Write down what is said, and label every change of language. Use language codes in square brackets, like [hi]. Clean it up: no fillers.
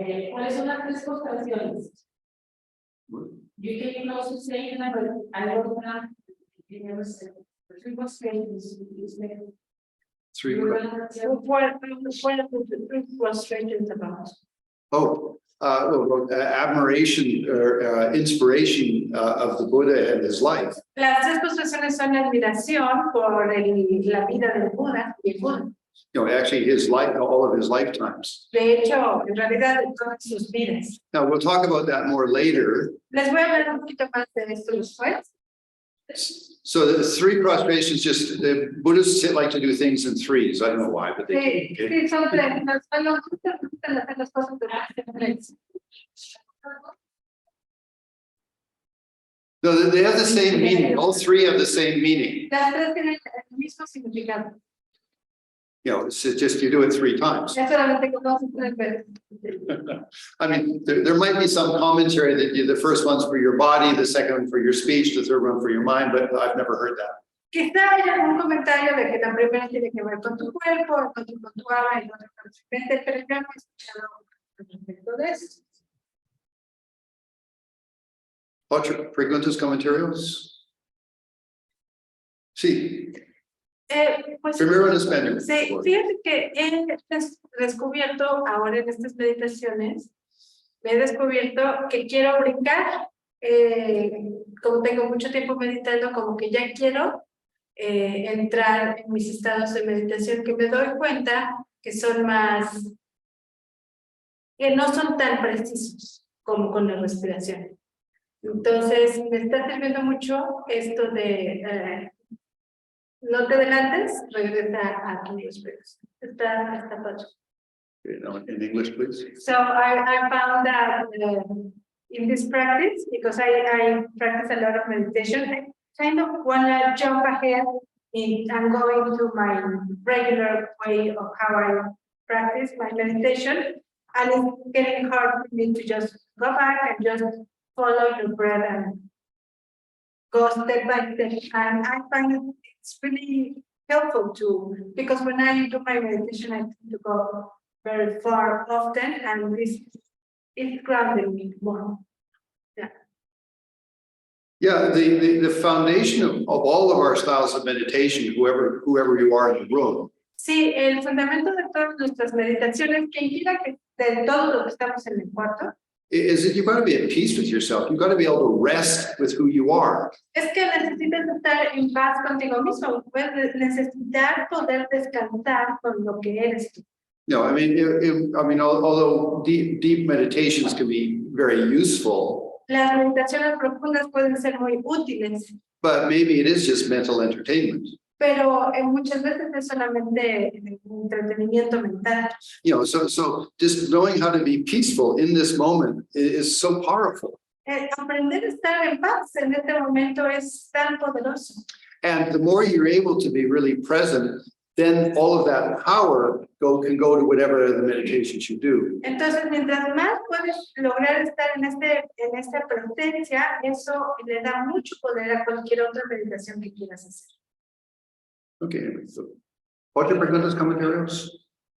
[es] ¿Cuáles son las tres constelaciones? [en] You can also say that I don't know. Three constellations. Three. What are the three frustrations about? Admiration or inspiration of the Buddha and his life. [es] Las tres frustraciones son la admiración por la vida del Buda y el Buda. [en] You know, actually his life, all of his lifetimes. [es] De hecho, en realidad, de todas sus vidas. [en] Now we'll talk about that more later. [es] Les voy a hablar un poquito más de esto después. [en] So the three prostrations, just the Buddhists like to do things in threes. I don't know why, but they do. [es] Sí, son tres. Nos gustan hacer las cosas de tres. [en] No, they have the same meaning. All three have the same meaning. [es] Las tres tienen el mismo significado. [en] You know, it's just you do it three times. [es] Es solamente que no se tres veces. [en] I mean, there might be some commentary that the first one's for your body, the second one for your speech, the third one for your mind, but I've never heard that. [es] Quizá haya algún comentario de que la primera tiene que ver con tu cuerpo, con tu alma y otra con tu mente, pero yo no he escuchado respecto de eso. Otras preguntas, comentarios? Sí. Pues, Primero en español. Sí, fíjate que he descubierto ahora en estas meditaciones, me he descubierto que quiero brincar, como tengo mucho tiempo meditando, como que ya quiero entrar en mis estados de meditación, que me doy cuenta que son más, que no son tan precisos como con la respiración. Entonces, me está sirviendo mucho esto de no te adelantes, regresa a tu respiración. Está padre. [en] In English, please. So I found that in this practice, because I practice a lot of meditation, I kind of want to jump ahead and go into my regular way of how I practice my meditation. And it's getting hard for me to just go back and just follow your breath and go step by step. And I find it's really helpful too, because when I do my meditation, I tend to go very far often, and this is grounding me more. Yeah. Yeah, the foundation of all of our styles of meditation, whoever you are in the room. [es] Sí, el fundamento de todas nuestras meditaciones, que implica que de todo lo que estamos en el cuarto, [en] Is that you've got to be at peace with yourself. You've got to be able to rest with who you are. [es] es que necesitas estar en paz contigo mismo, puedes necesitar poder descansar con lo que eres tú. [en] No, I mean, although deep meditations can be very useful, [es] Las meditaciones profundas pueden ser muy útiles, [en] but maybe it is just mental entertainment. [es] pero muchas veces es solamente entretenimiento mental. [en] You know, so just knowing how to be peaceful in this moment is so powerful. [es] Aprender a estar en paz en este momento es tan poderoso. [en] And the more you're able to be really present, then all of that power can go to whatever the meditations you do. [es] Entonces, mientras más puedes lograr estar en esta presencia, eso le da mucho poder a cualquier otra meditación que quieras hacer. [en] Okay, so, [es] ¿otras preguntas, comentarios?